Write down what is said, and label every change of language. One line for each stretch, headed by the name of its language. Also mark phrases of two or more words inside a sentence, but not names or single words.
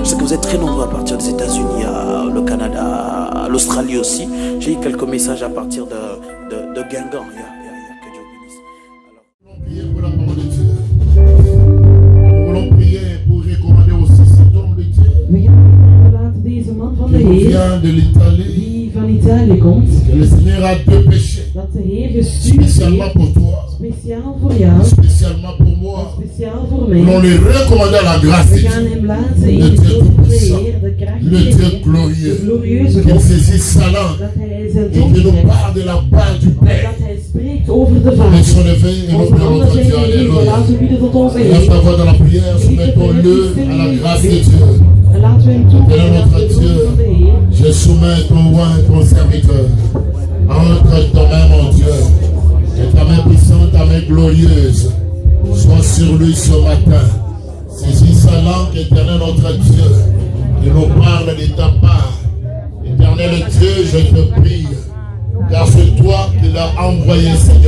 French: Vous êtes très nombreux à partir des États-Unis, le Canada, l'Australie aussi. J'ai eu quelques messages à partir de Guingamp. Que Dieu bénisse. Nous voulons prier pour la parole de Dieu. Nous voulons prier pour recommander aussi cet homme de Dieu.
Dutch: Laten deze man van de
French: Qui
Dutch: Heer,
French: vient de l'Italie.
Dutch: die van Italië komt,
French: Que le Seigneur a deux péchés.
Dutch: dat de Heer gestuurd
French: Spécialement
Dutch: heeft,
French: pour toi.
Dutch: speciaal voor jou,
French: Spécialement pour moi.
Dutch: speciaal voor
French: Nous allons
Dutch: mij.
French: les recommander à la grâce de
Dutch: We gaan
French: Dieu.
Dutch: hem laten in
French: Le
Dutch: de
French: Dieu
Dutch: grote van de
French: tout-puissant.
Dutch: Heer, de kracht
French: Le
Dutch: van de
French: Dieu
Dutch: Heer, de
French: glorieux.
Dutch: glorieuze
French: Qu'il
Dutch: God,
French: saisisse sa langue.
Dutch: dat hij zijn
French: Et
Dutch: tong
French: qu'il nous
Dutch: trekt,
French: parle de la part du Père.
Dutch: dat hij spreekt over de
French: Nous
Dutch: Vader.
French: sommes levés et nous
Dutch: Onze
French: prions
Dutch: handen
French: notre
Dutch: zijn
French: Dieu.
Dutch: geheven,
French: Alléluia.
Dutch: laten we bieden tot onze
French: Lève
Dutch: Heer.
French: ta voix dans la prière, soumettons-le à la grâce de Dieu.
Dutch: En laten we hem toegeven aan de
French: Dieu.
Dutch: troon van de Heer.
French: Je soumets ton roi, ton serviteur, entre ta main, mon Dieu, et ta main puissante, ta main glorieuse, sois sur lui ce matin. Saisis sa langue, éternel notre Dieu, et nous parle de ta part. Éternel Dieu, je te prie, car c'est toi qui l'as envoyé, Seigneur.